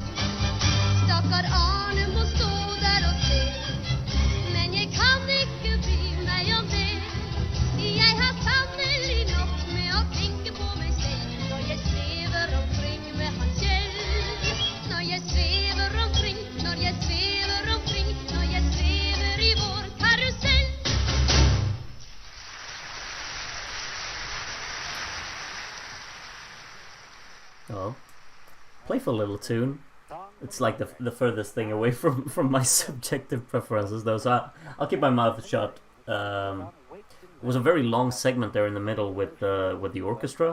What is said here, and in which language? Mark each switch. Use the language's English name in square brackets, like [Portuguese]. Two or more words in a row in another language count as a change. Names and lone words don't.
[Norwegian] Stakkar Arne må stå der og se, men jeg kan ikke bry meg om det. Jeg har sannelig nok med å tenke på meg selv, når jeg svever omkring med han Kjell. Når jeg svever omkring, når jeg svever omkring, når jeg svever i vår karusell. [English] Oh, playful little tune. It's like the furthest thing away from my subjective preferences, though. So I'll keep my mouth shut. It was a very long segment there in the middle with the orchestra.